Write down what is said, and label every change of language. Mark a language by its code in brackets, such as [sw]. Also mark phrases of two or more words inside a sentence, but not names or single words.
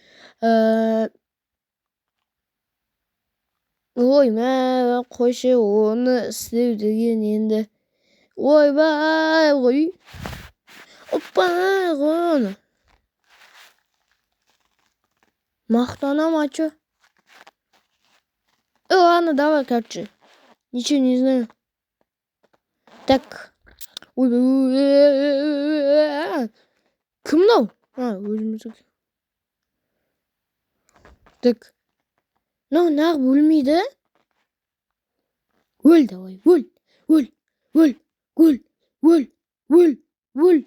[kk] Ой, мә, қойшы, оны істеу деген енді. Ойбай, ғой. Опа, ғой оны. Мақтанам, [ru] а чё? Ладно, давай, короче. Ничего не знаю. Так. [kk] Ой, кім мынау? Өзімізді. Так. Нағып өлмейді? Өл, давай, өл.